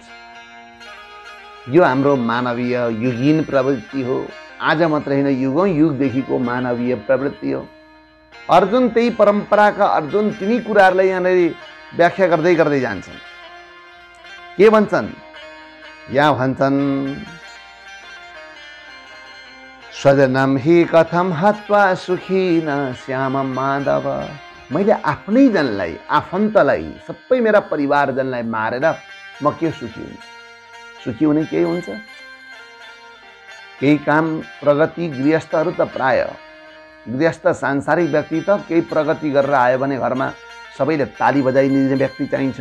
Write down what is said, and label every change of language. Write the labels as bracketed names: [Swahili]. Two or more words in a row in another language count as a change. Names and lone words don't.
[Nepali] यो हाम्रो मानवीय युगीन प्रवृत्ति हो। आज मात्र होइन, युगौँ युगदेखिको मानवीय प्रवृत्ति हो। अर्जुन त्यही परम्पराका अर्जुन तिनी कुराहरूलाई यहाँनिर व्याख्या गर्दै गर्दै जान्छन्। के भन्छन्? यहाँ भन्छन् [Sanskrit] स्वजनम हि कथम हत्वा सुखी न श्यामम माधव। [Nepali] मैले आफ्नै जनलाई, आफन्तलाई, सबै मेरा परिवारजनलाई मारेर म के सुखी हुन्छु? सुखी हुने केही हुन्छ? केही काम प्रगति गृहस्थहरू त प्राय गृहस्थ सांसारिक व्यक्ति त केही प्रगति गरेर आयो भने घरमा सबैले ताली बजाइदिने व्यक्ति चाहिन्छ।